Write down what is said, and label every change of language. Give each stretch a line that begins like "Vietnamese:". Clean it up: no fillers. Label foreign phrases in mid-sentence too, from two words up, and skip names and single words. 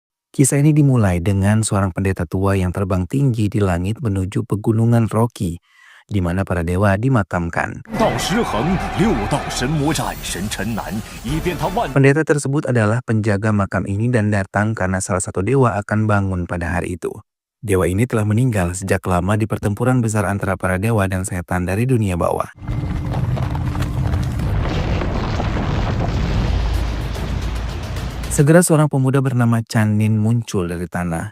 Indonesian: Kisah ini dimulai dengan seorang pendeta tua yang terbang tinggi di langit menuju pegunungan Rocky, di mana para dewa dimakamkan.
Chinese: 道失衡，六道神魔战神陈南，以便他万
Indonesian: Pendeta tersebut adalah penjaga makam ini dan datang karena salah satu dewa akan bangun pada hari itu. Dewa ini telah meninggal sejak lama di pertempuran besar antara para dewa dan setan dari dunia bawah. Segera seorang pemuda bernama Chanin muncul dari tanah.